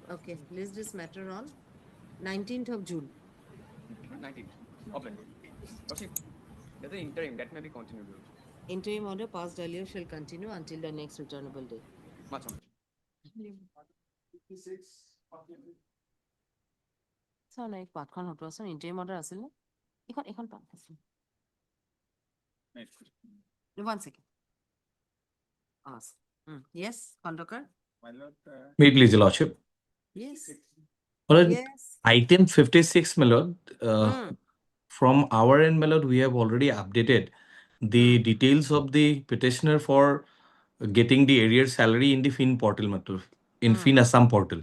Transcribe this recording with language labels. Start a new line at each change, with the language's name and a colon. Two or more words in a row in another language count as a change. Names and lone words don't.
English: Okay, list this matter on 19th of June. 19th. Open. Lordship, there's an interim that may be continued. Lordship. Interim order passed earlier shall continue until the next returnable date. Much on. So, like,
Assamese: পাঠখন হতো আছে
English: interim order
Assamese: আছিল নে? এখন পাঠ আছে।
English: One second. Ask. Yes, Kondokar? May it please, Your Lordship. Yes. Well, Yes. item 56, my lord, from our end, my lord, we have already updated the details of the petitioner for getting the arrears salary in the Fin portal, matlab, in Fin Assam portal.